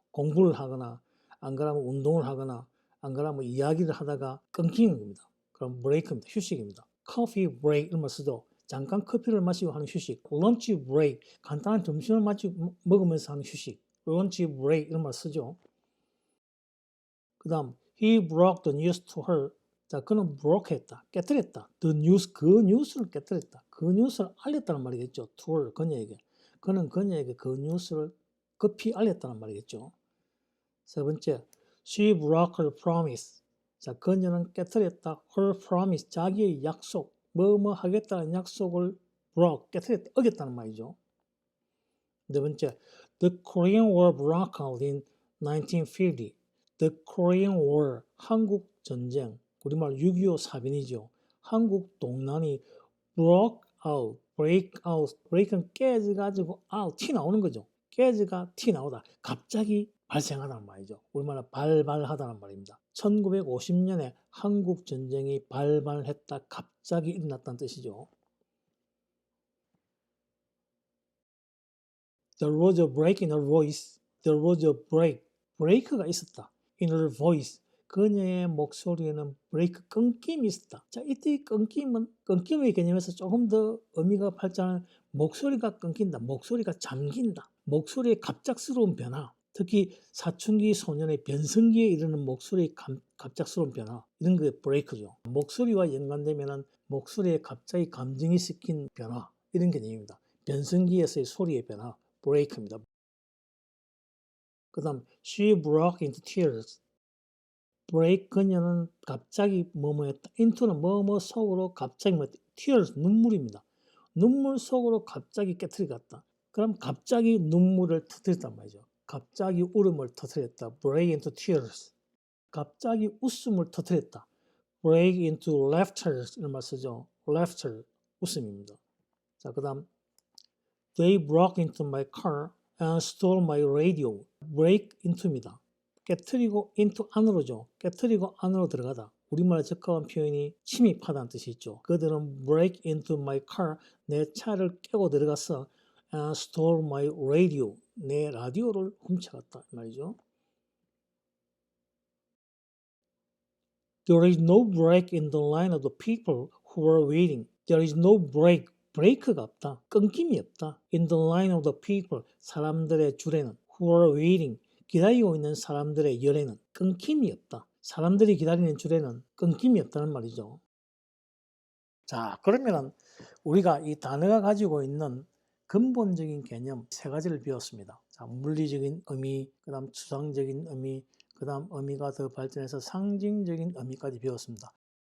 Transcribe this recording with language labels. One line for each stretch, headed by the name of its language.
Korean: 공부를 하거나 안 그러면 운동을 하거나 안 그러면 이야기를 하다가 끊기는 겁니다. 그럼 브레이크입니다. 휴식입니다. 커피 브레이크 이런 말 쓰죠. 잠깐 커피를 마시고 하는 휴식. 런치 브레이크, 간단한 점심을 먹으면서 하는 휴식. 런치 브레이크 이런 말 쓰죠. 그 다음
English: He broke the news to her.
Korean: 자, 그는 broke 했다, 깨뜨렸다.
English: The news,
Korean: 그 뉴스를 깨뜨렸다. 그 뉴스를 알렸다는 말이겠죠.
English: to her,
Korean: 그녀에게. 그는 그녀에게 그 뉴스를 급히 알렸다는 말이겠죠. 세 번째,
English: she broke her promise.
Korean: 자, 그녀는 깨뜨렸다.
English: her promise,
Korean: 자기의 약속, 뭐뭐 하겠다는 약속을 broke, 깨뜨렸다, 어겼다는 말이죠. 네 번째,
English: the Korean War broke out in 1950.
Korean: The Korean War, 한국 전쟁, 우리말 6.25 사변이죠. 한국 동란이
English: broke out, break out.
Korean: break은 깨져가지고 out, 티 나오는 거죠. 깨져가 티 나오다. 갑자기 발생하다는 말이죠. 우리말로 발발하다는 말입니다. 1950년에 한국 전쟁이 발발했다. 갑자기 일어났다는 뜻이죠.
English: There was a break in her voice. There was a break.
Korean: 브레이크가 있었다.
English: In her voice.
Korean: 그녀의 목소리에는 브레이크, 끊김이 있었다. 자, 이때 끊김의 개념에서 조금 더 의미가 발전한 목소리가 끊긴다. 목소리가 잠긴다. 목소리의 갑작스러운 변화. 특히 사춘기 소년의 변성기에 이르는 목소리의 갑작스러운 변화. 이런 게 브레이크죠. 목소리와 연관되면 목소리에 갑자기 감정이 섞인 변화. 이런 개념입니다. 변성기에서의 소리의 변화. 브레이크입니다. 그 다음
English: she broke into tears.
Korean: break 그녀는 갑자기 뭐뭐했다. into는 뭐뭐 속으로 갑자기 뭐 tears 눈물입니다. 눈물 속으로 갑자기 깨트리갔다. 그럼 갑자기 눈물을 터뜨렸단 말이죠. 갑자기 울음을 터뜨렸다.
English: break into tears.
Korean: 갑자기 웃음을 터뜨렸다.
English: break into laughter
Korean: 이런 말 쓰죠. laughter 웃음입니다. 자, 그 다음
English: they broke into my car and stole my radio.
Korean: break into입니다. 깨트리고 into 안으로죠. 깨트리고 안으로 들어가다. 우리말에 적합한 표현이 침입하다는 뜻이 있죠. 그들은
English: break into my car,
Korean: 내 차를 깨고 들어가서
English: and stole my radio,
Korean: 내 라디오를 훔쳐갔다 말이죠.
English: There is no break in the line of the people who were waiting. There is no break.
Korean: 브레이크가 없다. 끊김이 없다.
English: In the line of the people,
Korean: 사람들의 줄에는
English: who were waiting,
Korean: 기다리고 있는 사람들의 열에는 끊김이 없다. 사람들이 기다리는 줄에는 끊김이 없다는 말이죠. 자, 그러면 우리가 이 단어가 가지고 있는 근본적인 개념 세 가지를 배웠습니다. 자, 물리적인 의미, 그 다음 추상적인 의미, 그 다음 의미가 더 발전해서 상징적인 의미까지 배웠습니다.